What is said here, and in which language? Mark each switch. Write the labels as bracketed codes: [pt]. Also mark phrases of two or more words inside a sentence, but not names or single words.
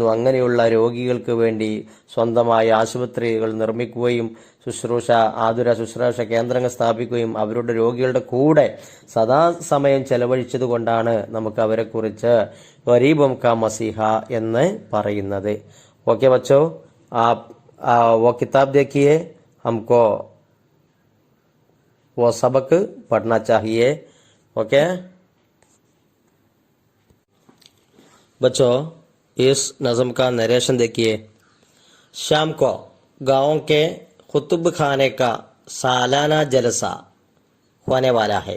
[ml] അങ്ങനെയുള്ള രോഗികൾക്ക് വേണ്ടി സ്വന്തമായി ആശുപത്രികൾ നിർമ്മിക്കുകയും ആതുര ശുശ്രൂഷ കേന്ദ്രങ്ങൾ സ്ഥാപിക്കുകയും അവരുടെ രോഗികളുടെ കൂടെ സദാസമയം ചെലവഴിച്ചത് കൊണ്ടാണ് നമുക്ക് അവരെ കുറിച്ച് [ur] غریبوں کا مسیحا [ml] എന്ന് പറയുന്നത്. [ur] اوکے بچو, وہ کتاب دیکھیے، ہم کو وہ سبق پڑھنا چاہیے. اوکے بچوں، اس نظم کا نریشن دیکھیے. شام کو گاؤں کے کتب خانے کا سالانہ جلسہ ہونے والا ہے.